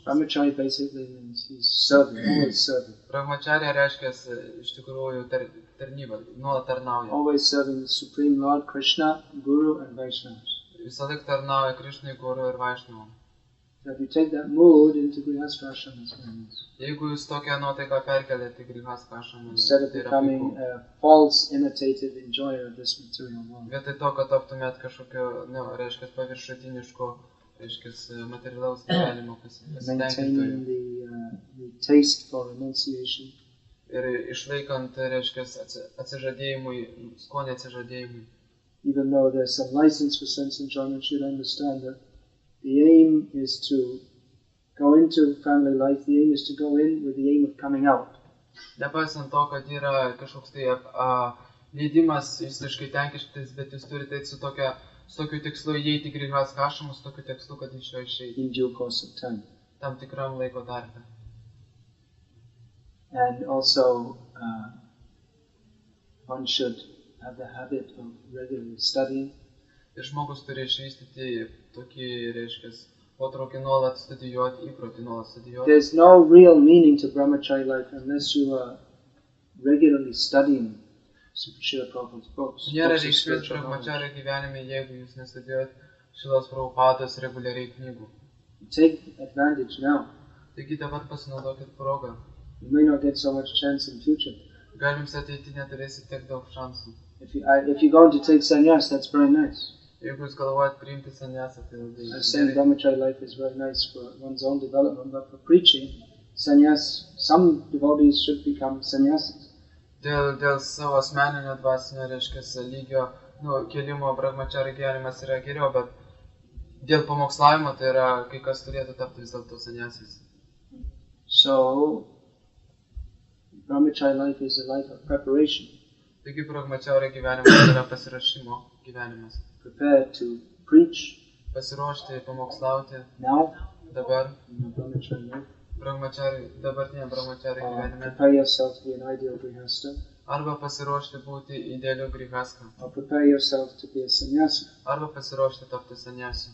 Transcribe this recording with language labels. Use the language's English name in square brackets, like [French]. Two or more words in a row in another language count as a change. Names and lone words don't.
[English] Brahmachari basically means he's serving, always serving. [Lithuanian] Brahmacharya reiškia iš tikrųjų tarnybą, nuolat tarnauja. [English] Always serving the Supreme Lord Krishna, Guru and Vaishnavas. [Lithuanian] Visąlaik tarnauja Krishnai, Guru ir Vaishnavam. [English] So if you take that mood into [Sanskrit] grihastha ashram, [English] it's very nice. [Lithuanian] Jeigu jūs tokią nuotaiką perkeliate į grihasthos ašramą, [English] Instead of [Lithuanian] tai yra [English] becoming [Lithuanian] puiku. [English] a false imitative enjoyer of this material world. [Lithuanian] Vietoj to, kad taptumėt kažkokio, reiškia, paviršutiniško, reiškia, materialaus gyvenimo [English] Maintaining [Lithuanian] pasitenkintojų. [English] the taste for renunciation. [Lithuanian] Ir išlaikant, reiškia, atsižadėjimui, skonį atsižadėjimui. [English] Even though there's some license for sense enjoyment, you should understand that the aim is to go into family life, the aim is to go in with the aim of coming out. [Lithuanian] Nepaisant to, kad yra kažkoks tai leidimas visiškai tenkištis, bet jūs turite eiti su tokiu tikslu įeiti į grihasthos ašramą, su tokiu tikslu, kad iš jo išeiti [English] In due course of time. [Lithuanian] tam tikram laiko tarpe. [English] And also, one should have the habit of regularly studying. [Lithuanian] Ir žmogus turi išvystyti tokį, reiškia, potraukį nuolat studijuoti, įprotį nuolat studijuoti. [English] There's no real meaning to brahmachari life unless you are regularly studying Srila Prabhupada's books. [Lithuanian] Nėra [English] books of [Lithuanian] reikšmės [English] spiritual knowledge. [Lithuanian] brahmacharya gyvenime, jeigu jūs nestudijuojat Šrilos Prabhupados reguliariai knygų. [English] Take advantage now. [Lithuanian] Taigi dabar pasinaudokit progą. [English] You may not get so much chance in future. [Lithuanian] Gal jums ateityje neturėsit tiek daug šansų. [English] If you're going to take sannyas, that's very nice. [Lithuanian] Jeigu jūs galvojat priimti sannyasą, tai labai [English] I'm saying [Lithuanian] gerai. [English] brahmachari life is very nice for one's own development, but for preaching, sannyas, some devotees should become sannyasis. [Lithuanian] Dėl savo asmeninio dvasinio, reiškia, lygio, kelimo brahmacharya gyvenimas yra geriau, bet dėl pamokslavimo tai yra, kai kas turėtų tapti vis dėlto sannyasais. [English] So, brahmachari life is a life of preparation. [Lithuanian] Taigi brahmacharya gyvenimas yra pasirašymo gyvenimas. [English] Prepare to preach [Lithuanian] Pasiruošti, pamokslauti [English] now, [Lithuanian] dabar [English] in the brahmachari life. [Lithuanian] Dabartinė brahmacharya gyvenime. [English] Prepare yourself to be an ideal grihastha, [Lithuanian] Arba pasiruošti būti idealiu grihastha. [English] or prepare yourself to be a sannyasi. [Lithuanian] Arba pasiruošti tapti sannyasiu.